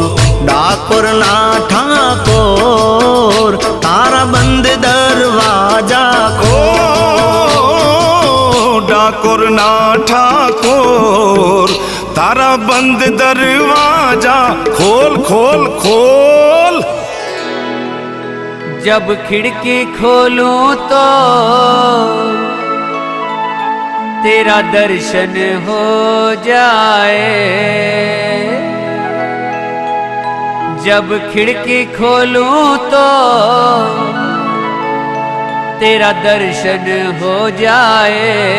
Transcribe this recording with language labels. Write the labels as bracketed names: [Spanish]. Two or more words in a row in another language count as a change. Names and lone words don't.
[Gujarati] ડાકોર ના ઠાકોર તારા બંધ દરવાજા खोल। ડાકોર ના ઠાકોર તારા બંધ દરવાજા ખોલ ખોલ ખોલ। [Hindi] जब खिड़की खोलूं तो तेरा दर्शन हो जाए। जब खिड़की खोलूं तो तेरा दर्शन हो जाए।